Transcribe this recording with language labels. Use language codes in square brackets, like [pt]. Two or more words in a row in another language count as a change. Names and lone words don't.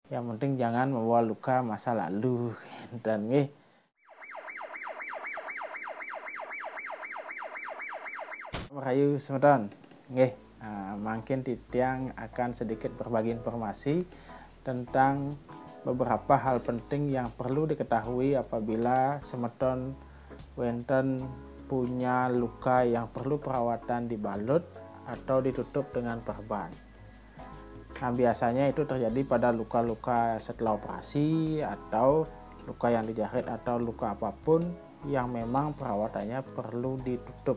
[id] Yang penting jangan membawa luka masa lalu. [ban] Dan nggih, Rahayu semeton. Nggih, mangkin Titiang [id] akan sedikit berbagi informasi tentang beberapa hal penting yang perlu diketahui apabila [ban] semeton wonten [id] punya luka yang perlu perawatan dibalut atau ditutup dengan perban. Nah, biasanya itu terjadi pada luka-luka setelah operasi atau luka yang dijahit atau luka apapun yang memang perawatannya perlu ditutup.